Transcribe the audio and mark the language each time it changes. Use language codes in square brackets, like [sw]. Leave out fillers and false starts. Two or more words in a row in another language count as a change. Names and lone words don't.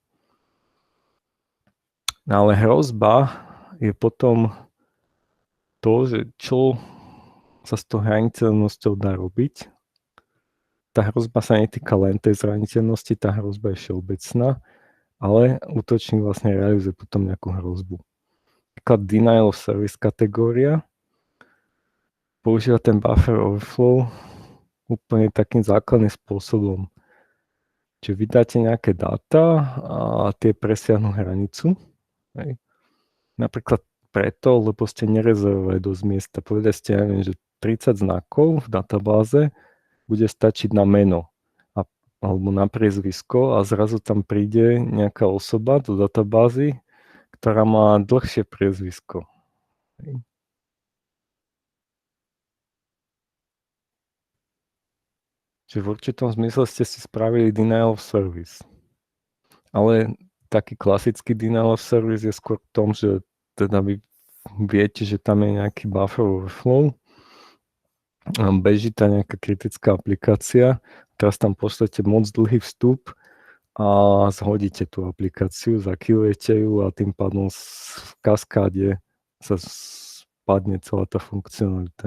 [sk] Ale hrozba je potom to, že čo sa s tou zraniteľnosťou dá robiť. Tá hrozba sa netýka len tej zraniteľnosti, tá hrozba je všeobecná, ale útočník vlastne realizuje potom nejakú hrozbu. Napríklad [en] denial of service [sk] kategória používa ten [en] buffer overflow [sk] úplne takým základným spôsobom. Čiže vydáte nejaké dáta a tie presiahnu hranicu. Hej. Napríklad preto, lebo ste nerezervovali dosť miesta. Povedali ste, ja neviem, že 30 znakov v databáze bude stačiť na meno alebo na priezvisko a zrazu tam príde nejaká osoba do databázy, ktorá má dlhšie priezvisko. Čiže v určitom zmysle ste si spravili [en] denial of service. [sk] Ale taký klasický [en] denial of service [sk] je skôr v tom, že teda vy viete, že tam je nejaký [en] buffer overflow, [sk] beží tá nejaká kritická aplikácia, teraz tam pošlete moc dlhý vstup a zhodíte tú aplikáciu, zakillujete ju a tým pádom v kaskáde sa spadne celá tá funkcionalita.